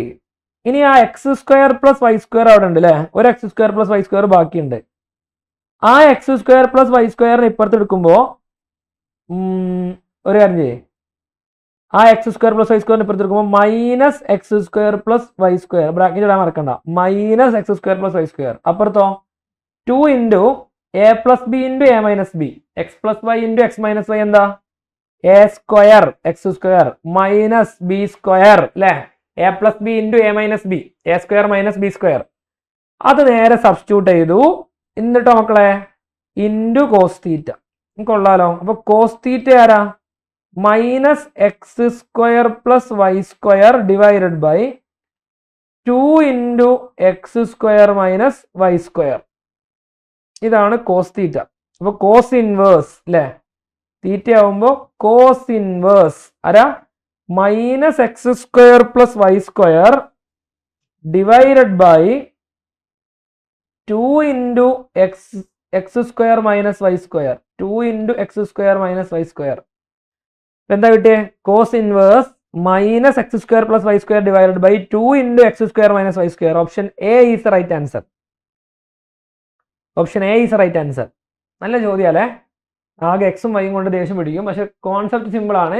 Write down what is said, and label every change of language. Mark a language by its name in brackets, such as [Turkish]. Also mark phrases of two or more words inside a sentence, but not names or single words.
[Malayalam] ഇനി ആ [English] x square plus y square [Malayalam] അവിടെ ഉണ്ട് അല്ലേ, ഒരു [English] x square plus y square [Malayalam] ബാക്കിയുണ്ട്. ആ [English] x square plus y [Malayalam] സ്ക്വയറിന് ഇപ്പുറത്ത് എടുക്കുമ്പോൾ ഒരു കാര്യം ചെയ്യേ, ആ [English] x square plus y [Malayalam] സ്ക്വയറിന് ഇപ്പുറത്ത് എടുക്കുമ്പോൾ -x² + y² ബ്രാക്കറ്റ് ഇടാൻ മറക്കണ്ട. -x² + y². അപ്പുറത്തോ 2 × a + b × a - b. x + y × x - y എന്താ, a² x² - b² അല്ലേ, a + b × a - b, a² - b². അത് നേരെ സബ്സ്റ്റിറ്റ്യൂട്ട് ചെയ്തു. എന്നിട്ടോ മക്കളെ [English] into cos theta. [Malayalam] കൊള്ളാലോ. അപ്പൊ [English] cos theta [Malayalam] ആരാ, -x² + y² [English] divided by [Malayalam] 2 × x² - y². ഇതാണ് [English] cos theta. [Malayalam] അപ്പൊ [English] cos inverse [Malayalam] അല്ലെ, തീറ്റ ആവുമ്പോ [English] cos inverse [Malayalam] ആരാ, -x² + y² [English] divided by [Malayalam] 2 × x² - y². 2 × x² - y². എന്താ കിട്ടിയേ, [English] cos inverse [Malayalam] -x² + y² [English] divided by [Malayalam] 2 × x² - y². [English] Option A is the right answer. Option A is right answer. [Malayalam] നല്ല ചോദ്യം അല്ലേ. ആകെ എക്സും വൈയും കൊണ്ട് ദേഷ്യം പിടിക്കും, പക്ഷെ [English] concept simple [Malayalam] ആണ്.